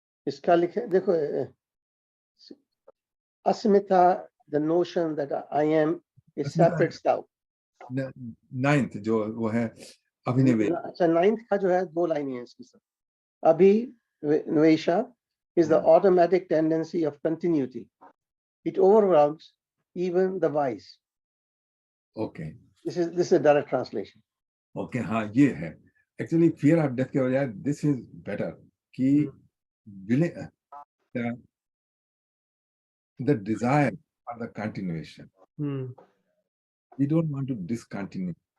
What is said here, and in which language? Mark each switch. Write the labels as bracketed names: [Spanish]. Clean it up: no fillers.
[Hindi] इसका लिखे देखो, [English] अस्मिता, the notion that I am a separate self। [Hindi] 9th जो वो है अभिनिवेश। अच्छा, 9th का जो है 2 लाइनें हैं इसकी सब। [English] अभिनिवेशा is the automatic tendency of continuity, it overwhelms even the wise। Okay this is a direct translation। Okay, [Hindi] हाँ ये है [English] actually fear of death [Hindi] के बजाय [English] This is better, कि the desire for the continuation, we don't want to discontinue।